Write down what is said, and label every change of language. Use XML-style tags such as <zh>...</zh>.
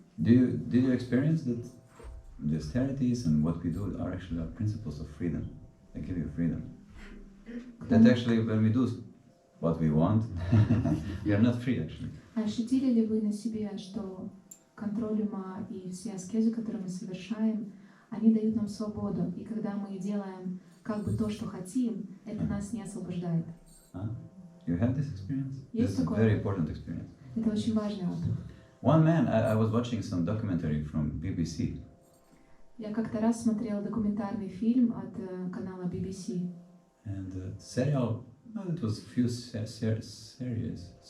<en>Did you experience that the austerities and what we do are actually principles of freedom? They give you freedom. That actually when we do what we want, we are not free actually.</en> <ru>Ощутили ли вы на себе, что контроль ума и все аскезы, которые мы совершаем, они дают нам свободу, и когда мы делаем как бы то, что хотим, это нас не освобождает.</ru> <en>You have this experience?</en> <ru>Есть</ru> <en>This is a</en> <ru>такое?</ru> <en>very important experience.</en> <ru>Это очень важный опыт.</ru> <en>One man, I was watching some documentary from BBC.</en> <ru>Я как-то раз смотрела документальный фильм от канала BBC.</ru> <en>And serial, it was few series.</en>